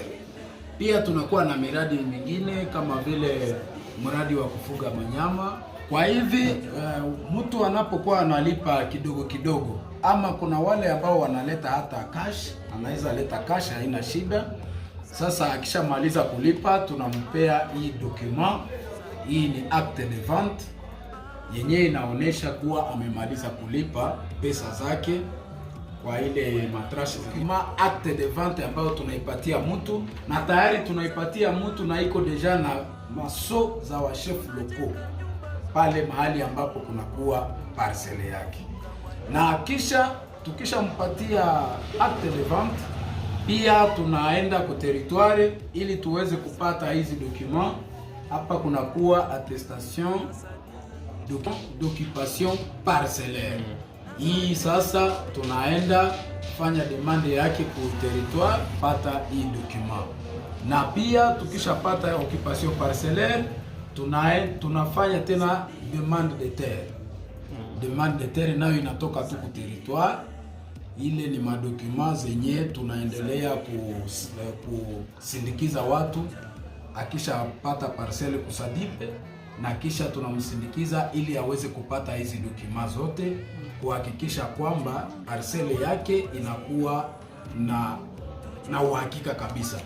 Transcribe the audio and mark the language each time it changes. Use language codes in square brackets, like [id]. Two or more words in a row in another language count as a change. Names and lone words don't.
[sw] Pia tunakuwa na miradi mingine kama vile mradi wa kufuga manyama. Kwa hivi mtu anapokuwa analipa kidogo kidogo, ama kuna wale ambao wanaleta hata cash, anaweza leta cash, haina shida. Sasa akishamaliza kulipa tunampea hii document. Hii ni [fr] acte de vente [sw] yenyewe inaonesha kuwa amemaliza kulipa pesa zake kwa ile matrashi. Kama [fr] acte de vente [sw] ambayo tunaipatia mtu, na tayari tunaipatia mtu na iko deja na maso za wa chef loko pale mahali ambapo kunakuwa parcele yake. Na kisha tukishampatia [fr] acte de vente, [sw] pia tunaenda kwa territoire ili tuweze kupata hizi document. Hapa kunakuwa [fr] attestation d'occupation parcellaire. [sw] Hii sasa tunaenda fanya demande yake kwa territoire, pata hii document. Na pia tukishapata [fr] occupation parcellaire, [sw] tunafanya tena [fr] demande de terre. Demande de terre [sw] nayo inatoka tu kwa territoire. Ile ni madokuma zenye tunaendelea kusindikiza watu. Akisha pata parcelle kusadipe, na kisha tunamsindikiza ili aweze kupata hizi dokima zote, kuhakikisha kwamba parcele yake inakuwa na uhakika kabisa.